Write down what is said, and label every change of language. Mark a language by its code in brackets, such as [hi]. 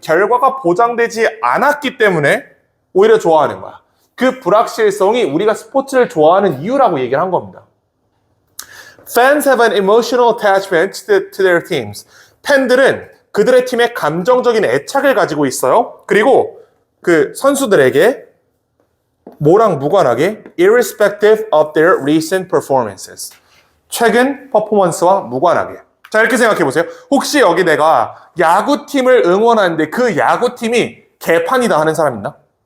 [ko] 결과가 보장되지 않았기 때문에 오히려 좋아하는 거야. 그 불확실성이 우리가 스포츠를 좋아하는 이유라고 얘기를 한 겁니다. [en] Fans have an emotional attachment to their teams. [ko] 팬들은 그들의 팀에 감정적인 애착을 가지고 있어요. 그리고 그 선수들에게 뭐랑 무관하게 [en] irrespective of their recent performances. [ko] 최근 퍼포먼스와 무관하게. 자, 이렇게 생각해 보세요. 혹시 여기 내가 야구팀을 응원하는데 그 야구팀이 개판이다 하는 사람 있나?